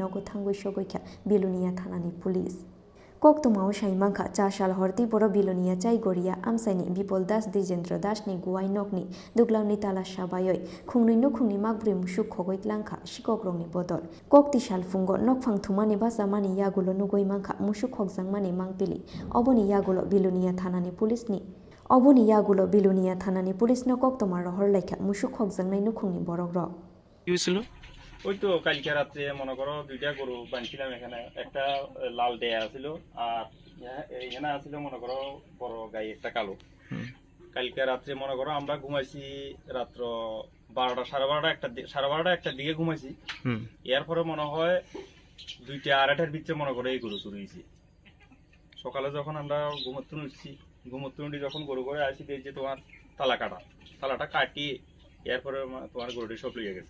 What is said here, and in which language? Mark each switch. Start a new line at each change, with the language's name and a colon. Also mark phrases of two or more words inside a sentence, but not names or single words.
Kok Borok: nogo thangoi shogoi kha bilunia thanani police Kokto Mao Shaimangka cha shal horti boro bilunia chai goria amsaini Bipol Das Dijendra Das ni guai nokni duglauni tala shabayoi khungni no khungni magbri musuk khogoi tlangkha shikogrong ni bodol kokti shal fungo nokphang thumani basamani yagulo nugoi mangkha musuk khogjangmani mangpili oboni yagulo bilunia thanani police ni oboni yagulo bilunia thanani police no kokto ma rohor laikha musuk khogjangnai no khungni borok ro
Bangla: ইউছিল ওই তো কালকে রাতে মনে করো দুইটা গরু বানছিলাম এখানে একটা লাল দেয়া ছিল আর এখানে আছিল মনে করো বড় গাই একটা কালো কালকে রাতে মনে করো আমরা ঘুমাইছি রাত্র 12টা 12:30 একটা দিকে ঘুমাইছি এরপরে মনে হয় 2টা 2:30টার ভিতরে মনে করো এই গরু চুরি হয়েছে সকালে যখন আমরা ঘুমোতে উঠি যখন গরু করে আসি দেখি যে তোমার তালাটা কাটিয়ে এরপরে তোমার গরুটি সব লিয়ে গেছে